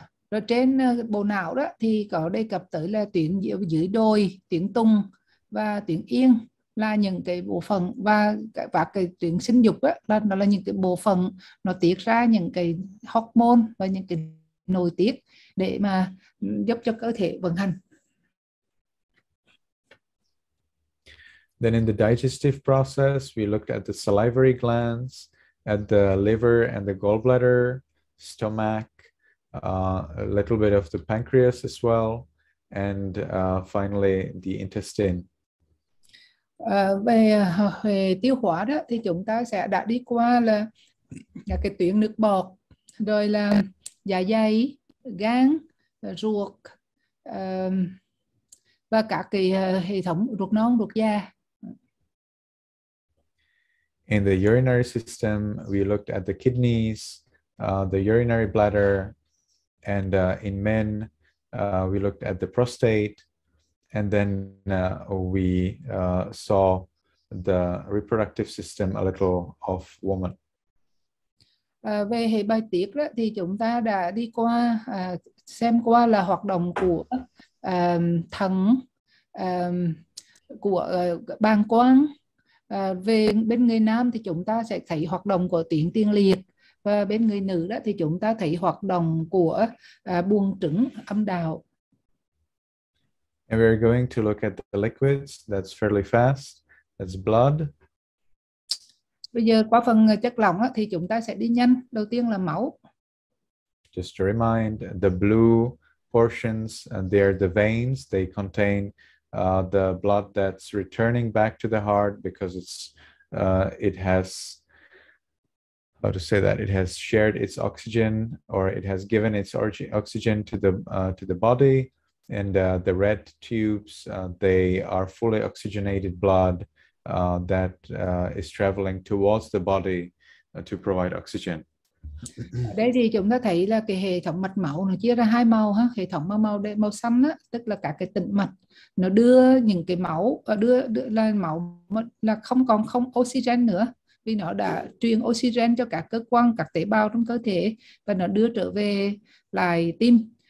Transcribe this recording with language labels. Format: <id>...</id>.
<vi>Rồi trên bộ não đó thì có đề cập tới là tuyến dưới đồi, tuyến tùng và tuyến yên là những cái bộ phận, và cái tuyến sinh dục đó nó là những cái bộ phận nó tiết ra những cái hormone và những cái nội tiết để mà giúp cho cơ thể vận hành.</vi> <en>Then in the digestive process, we looked at the salivary glands, at the liver and the gallbladder, stomach, a little bit of the pancreas as well, and finally the intestine.</en> <vi>Về tiêu hóa đó thì chúng ta sẽ đã đi qua là cái tuyến nước bọt, rồi là dạ dày, gan, ruột, và các cái hệ thống ruột non, ruột già.</vi> <en>In the urinary system, we looked at the kidneys, the urinary bladder, and in men, we looked at the prostate, and then we saw the reproductive system a little of woman.</en> <vi>Về hệ bài tiết đó, thì chúng ta đã đi qua xem qua là hoạt động của thận, của bàng quang. Về bên người nam thì chúng ta sẽ thấy hoạt động của tuyến tiền liệt, và bên người nữ đó thì chúng ta thấy hoạt động của buồng trứng, âm đạo.</vi> <en>And we're going to look at the liquids. That's fairly fast. That's blood.</en> <vi>Bây giờ qua phần chất lỏng thì chúng ta sẽ đi nhanh. Đầu tiên là máu.</vi> <en>Just to remind, the blue portions, and they are the veins. They contain the blood that's returning back to the heart because it has, how to say that, it has shared its oxygen, or it has given its oxygen to the body. And the red tubes, they are fully oxygenated blood that is traveling towards the body to provide oxygen.</en> <vi>Ở đây thì chúng ta thấy là cái hệ thống mạch máu nó chia ra hai màu ha. Hệ thống màu xanh á, tức là các cái tĩnh mạch, nó đưa những cái máu, đưa là máu là không oxygen nữa, vì nó đã truyền oxygen cho các cơ quan, các tế bào trong cơ thể, và nó đưa trở về lại tim.</vi>